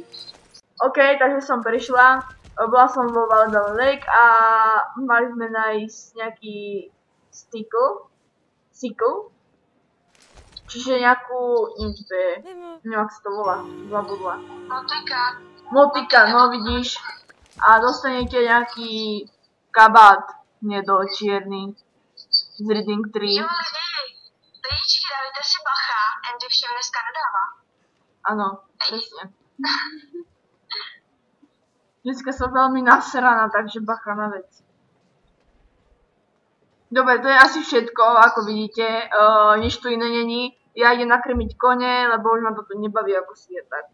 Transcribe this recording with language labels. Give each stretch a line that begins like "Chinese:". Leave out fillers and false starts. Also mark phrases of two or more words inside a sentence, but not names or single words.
Slovak: OK, takže som prišla, bola som vo Valdále Lake a mali sme nájsť nejaký sickle, čiže nejakú, neviem, ak sa to volá, zabudla. Motika, no vidíš. A dostanete nejaký kabát čierny z Reading 3.
Czech: Jo, lidi,
Slovak: dávajte si bacha,
Czech: Andy všem dneska dodává.
Slovak: Áno, presne. Dneska som veľmi nasraná, takže bacha na vec. Dobre, to je asi všetko, ako vidíte, nič tu iné není. Ja idem nakrmiť kone, lebo už ma toto nebaví, ako si je tak.